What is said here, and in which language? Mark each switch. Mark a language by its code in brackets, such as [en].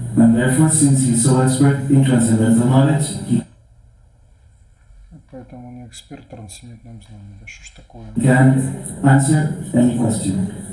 [en] And therefore, since he's so expert in transcendental knowledge, he [ru] Поэтому он эксперт в трансцендентном знании. Да что ж такое? [en] can answer any question.